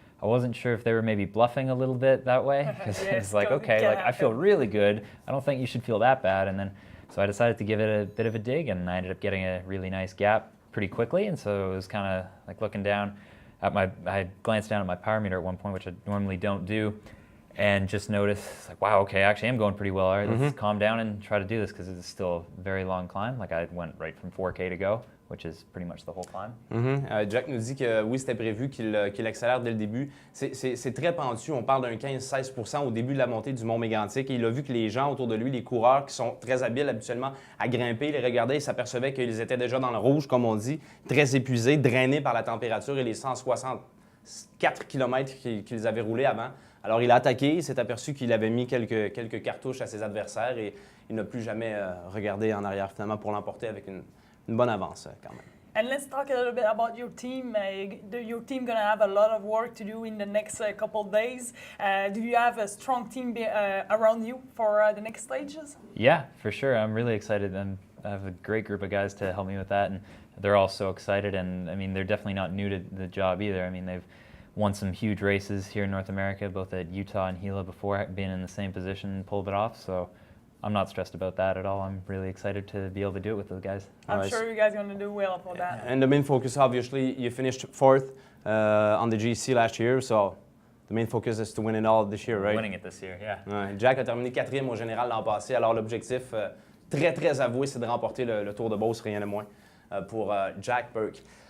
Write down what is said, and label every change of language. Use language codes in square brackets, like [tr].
[en] I wasn't sure if they were maybe bluffing a little bit that way, because it's like, okay, like I feel really good, I don't think you should feel that bad, and then so I decided to give it a bit of a dig, and I ended up getting a really nice gap pretty quickly, and so it was kind of like looking down at I glanced down at my power meter at one point, which I normally don't do, and just noticed, like, wow, okay, actually I'm going pretty well. All right, let's calm down and try to do this, because it's still a very long climb. Like, I went right from 4K to go, which is pretty much the whole climb. [fr] Jack nous dit que oui, c'était prévu qu'il accélère dès le début. C'est très pentu. On parle d'un 15-16 % au début de la montée du Mont Mégantic. Et il a vu que les gens autour de lui, les coureurs qui sont très habiles habituellement à grimper, les regardaient, ils s'apercevaient qu'ils étaient déjà dans le rouge, comme on dit, très épuisés, drainés par la température et les 164 km qu'ils avaient roulés avant. Alors, il a attaqué, il s'est aperçu qu'il avait mis quelques cartouches à ses adversaires et il n'a plus jamais regardé en arrière finalement pour l'emporter avec une bonne avance quand même. [en] And let's talk a little bit about your team. Your team going to have a lot of work to do in the next couple of days. Do you have a strong team around you for the next stages? Yeah, for sure. I'm really excited, and I have a great group of guys to help me with that, and they're all so excited, and I mean, they're definitely not new to the job either. I mean, they've won some huge races here in North America, both at Utah and Gila before, being in the same position and pulled it off, so I'm not stressed about that at all. I'm really exciid to be able to do it with those guys. I'm sure you guys are going to do well for that. And the main focus, obviously, you finished 4th on the GC last year, so the main focus is to win it all this year, right? Winning it this year, yeah. [fr] Ouais, Jack a terminé 4e au général l'an passé, alors l'objectif très avoué, c'est de remporter le Tour de Beauce, rien de moins, pour Jack Burke.